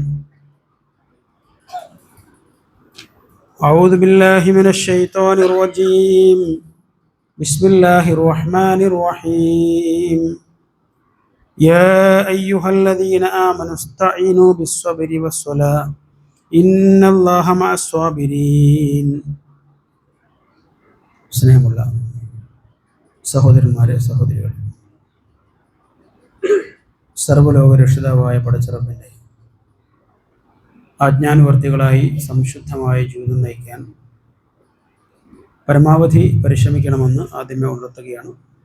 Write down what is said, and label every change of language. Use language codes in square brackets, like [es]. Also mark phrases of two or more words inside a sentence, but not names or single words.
[ar] أعوذ بالله من الشيطان الرجيم بسم الله الرحمن الرحيم يا أيها الذين آمنوا استعينوا بالصبر والصلاة إن الله مع الصابرين [ml] സ്നേഹമുള്ള സഹോദരന്മാരെ സഹോദരികൾ, സർവ്വലോക രക്ഷിതാവായ പടച്ചറബിൻ്റെ ആജ്ഞാനുവർത്തികളായി സംശുദ്ധമായ ജീവിതം നയിക്കാൻ പരമാവധി പരിശ്രമിക്കണമെന്ന് ആദ്യമേ ഉണർത്തുകയാണ്.